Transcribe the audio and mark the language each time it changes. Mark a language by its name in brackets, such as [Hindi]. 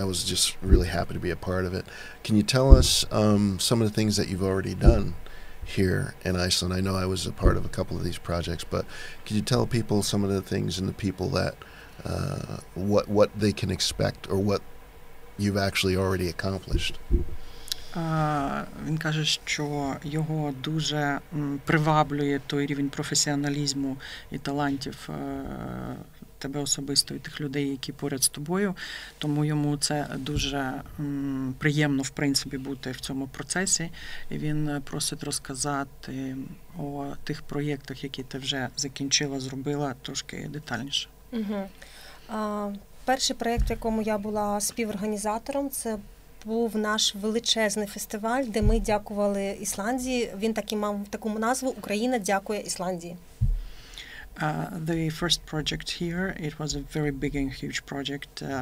[English] I was just really happy to be a part of it. Can you tell us some of the things that you've already done here in Iceland? I know I was a part of a couple of these projects, but could you tell people some of the things and the people that what they can expect or what you've actually already accomplished? [Ukrainian] Він каже, що його дуже приваблює той рівень професіоналізму і талантів тебе особисто і тих людей, які поряд з тобою, тому йому це дуже приємно, в принципі, бути в цьому процесі, і він просить розказати о тих проєктах, які ти вже закінчила, зробила, трошки детальніше. Перший проєкт, в якому я була співорганізатором, це був наш величезний фестиваль, де ми дякували Ісландії. Він мав таку назву «Україна дякує Ісландії». [English] The first project here, it was a very big and huge project.